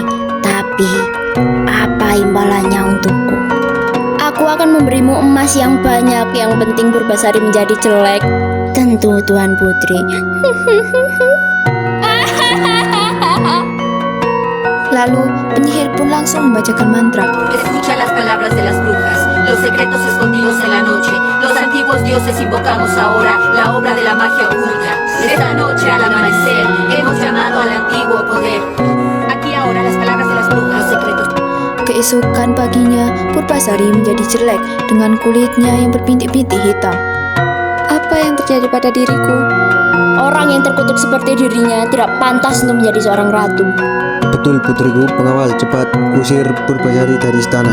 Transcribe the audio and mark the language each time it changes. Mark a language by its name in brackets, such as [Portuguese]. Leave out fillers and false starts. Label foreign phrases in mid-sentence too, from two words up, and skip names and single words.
[Indonesian] Tapi, apa imbalannya untukku? Aku akan memberimu emas yang banyak, yang penting Purbasari menjadi jelek. Tentu, Tuan Putri. Lalu, penyihir pun langsung membacakan mantra. [Spanish] Escucha las palabras de las brujas, los secretos escondidos en la noche. Los antiguos dioses invocamos ahora la obra de la magia oculta. Esta noche al amanecer hemos llamado al antiguo poder. Aquí ahora las palabras de las brujas, los secretos. [Indonesian] Keesokan paginya, Purbasari menjadi jelek dengan kulitnya yang berpintik-pintik hitam. Apa yang terjadi pada diriku? Orang yang terkutuk seperti dirinya tidak pantas untuk menjadi seorang ratu. Betul putriku, pengawal cepat usir Purbasari dari istana.